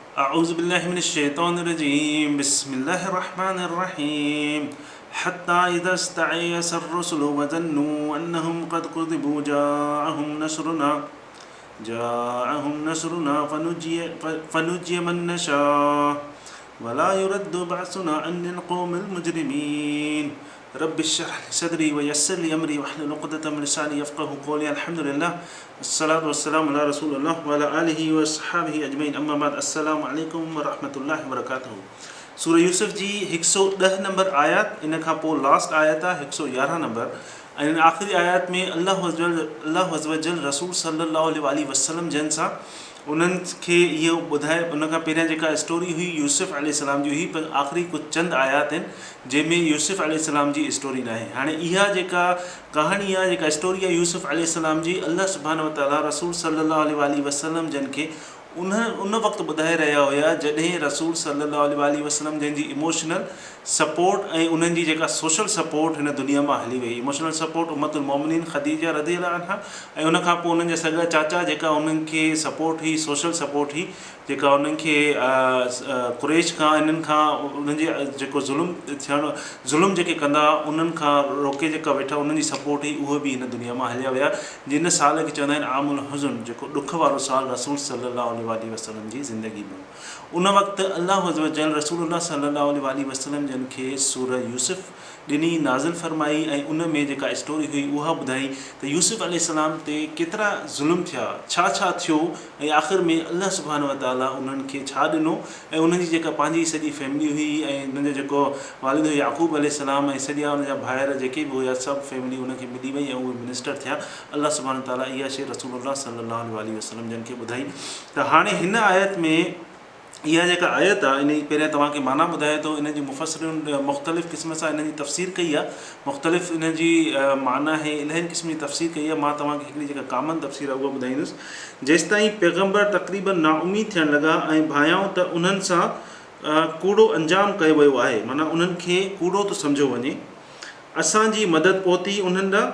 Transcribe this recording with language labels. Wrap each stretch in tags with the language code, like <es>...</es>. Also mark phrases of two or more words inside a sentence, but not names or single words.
<ar>أعوذ بالله من الشيطان الرجيم بسم الله الرحمن الرحيم حتى إذا استيأس الرسل وظنوا أنهم قد كذبوا جاءهم نصرنا فنجي من نشاء ولا يرد بأسنا عن القوم المجرمين رب اشرح لي صدري ويسر لي أمري واحلل عقدة من لساني يفقهوا قولي الحمد لله والصلاة والسلام على رسول الله وعلى آله وأصحابه أجمعين أما بعد السلام عليكم ورحمة الله وبركاته.</ar> <sd>सूरह यूसुफ जी 110 नंबर आयत, इन खां पोइ लास्ट आयत आहे 111 नंबर। ऐं इन आख़िरी आयत में अल्लाह</sd> <ar>عز وجل</ar> <sd>रसूल</sd> <ar>صلى الله عليه وسلم</ar> <sd>जन सां उन्हनि खे इहो ॿुधाए। उन खां पहिरियां जेका स्टोरी हुई यूसुफ अलैहिस्सलाम जी हुई, पर आख़िरी कुझु चंद आयात आहिनि जंहिंमें यूसुफ अलैहिस्सलाम जी स्टोरी न आहे। हाणे इहा जेका कहाणी आहे, जेका स्टोरी आहे यूसुफ अलैहिस्सलाम जी, अल्लाह</sd> <ar>سبحانه وتعالى</ar> <sd>रसूल</sd> <ar>صلى الله عليه وسلم</ar> <sd>जन खे उन वक़्तु ॿुधाए रहिया हुया जॾहिं रसूल</sd> <ar>صلى الله عليه وسلم</ar> <sd>जंहिंजी</sd> <en>emotional support</en> <sd>ऐं उन्हनि जी जेका</sd> <en>social support</en> <sd>हिन दुनिया मां हली वई।</sd> <en>emotional support</en> <ar>أم المؤمنين</ar> <sd>ख़दीजा</sd> <ar>رضي الله عنها,</ar> <sd>ऐं उन खां पोइ उन्हनि जा सॻा चाचा जेका उन्हनि खे सपोर्ट हुई,</sd> <en>social support</en> <sd>हुई, जेका उन्हनि खे कुरैश खां इन्हनि खां उन्हनि जे जेको ज़ुल्म जेके कंदा उन्हनि खां रोके जेका वेठा उन्हनि जी सपोर्ट हुई, उहे बि हिन दुनिया मां हलिया विया। जिन साल खे चवंदा आहिनि</sd> <ar>عام الحزن,</ar> <sd>जेको ॾुख वारो साल रसूल</sd> <ar>صلى الله عليه وسلم</ar> <sd>जी ज़िंदगी में। उन वक़्तु अल्लाह</sd> <ar>عز وجل</ar> <sd>रसूलुल्लाह</sd> <ar>صلى الله عليه وسلم</ar> <sd>जन खे सूरह यूसुफ ॾिनी, नाज़िल फरमाई, ऐं उन में जेका स्टोरी हुई उहा ॿुधाई त यूसुफ अलैहिस्सलाम ते केतिरा ज़ुल्म थिया, छा थियो, ऐं आख़िर में अल्लाह</sd> <ar>سبحانه وتعالى</ar> <sd>उन्हनि खे छा ॾिनो। ऐं उन्हनि जी जेका पंहिंजी सॼी फैमिली हुई, ऐं उन्हनि जो जेको वालिद हुयो याक़ूब अलैहिस्सलाम, ऐं सॼा उन जा भाइर जेके बि हुया, सभु फैमिली उनखे मिली वई ऐं उहे मिनिस्टर थिया। अल्लाह</sd> <ar>سبحانه وتعالى</ar> <sd>इहा शइ रसूलुल्लाह</sd> <ar>صلى الله عليه وسلم</ar> <sd>जन खे ॿुधाई। त हाणे हिन आयत में इहा जेका आयत आहे, इन जी पहिरियां तव्हांखे माना ॿुधाए थो। इन जी मुफ़स्सिरुनि मुख़्तलिफ़ क़िस्म सां इन जी तफ़सीर कई आहे, मुख़्तलिफ़ इन जी माना आहे, इलाही क़िस्म जी तफ़सीर कई आहे। मां तव्हांखे हिकिड़ी जेका कामन तफ़सीर आहे उहा ॿुधाईंदुसि। जेसिताईं पैगम्बर तक़रीबन नाउमीद थियणु लॻा ऐं भायाऊं त उन्हनि सां कूड़ो अंजाम कयो वियो आहे, माना उन्हनि खे कूड़ो थो सम्झो वञे, असांजी मदद पहुती उन्हनि ॾांहुं।</sd>